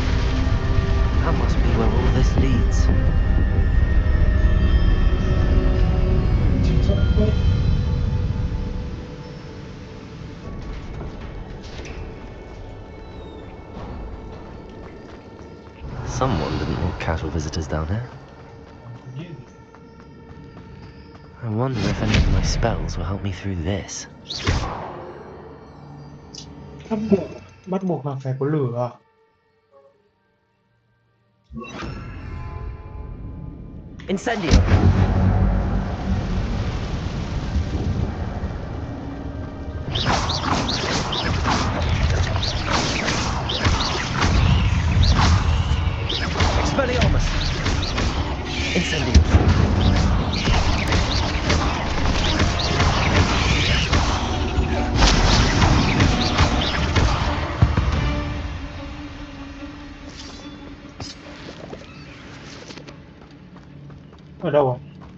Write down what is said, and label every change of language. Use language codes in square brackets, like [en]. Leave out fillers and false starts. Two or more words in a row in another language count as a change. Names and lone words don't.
[en] That must be where all this leads. Someone didn't want casual visitors down here. I wonder if any of my spells will help me through this. [vi] Bắt buộc là phải có lửa. Incendio! Expelliarmus! Incendio! Ở đâu à?